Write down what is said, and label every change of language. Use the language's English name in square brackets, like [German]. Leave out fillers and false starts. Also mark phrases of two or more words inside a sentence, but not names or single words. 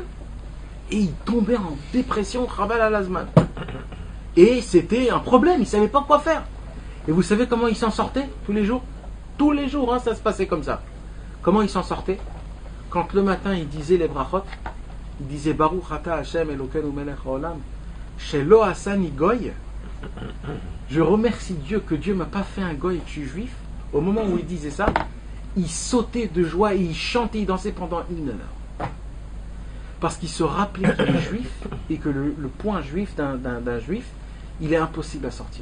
[French] Et il tombait en dépression, [Hebrew] חבל על הזמן. [French] Et c'était un problème, il ne savait pas quoi faire. Et vous savez comment il s'en sortait tous les jours? Tous les jours, hein, ça se passait comme ça. Comment il s'en sortait? Quand le matin il disait les brachot, il disait [Hebrew] ברוך אתה השם אלוקינו מלך העולם שלא עשני גוי. [French] Je remercie Dieu que Dieu m'a pas fait un goy et que je suis juif. Au moment où il disait ça, il sautait de joie et il chantait, il dansait pendant 1 heure. Parce qu'il se rappelait qu'il est juif et que le point juif d'un juif, il est impossible à sortir.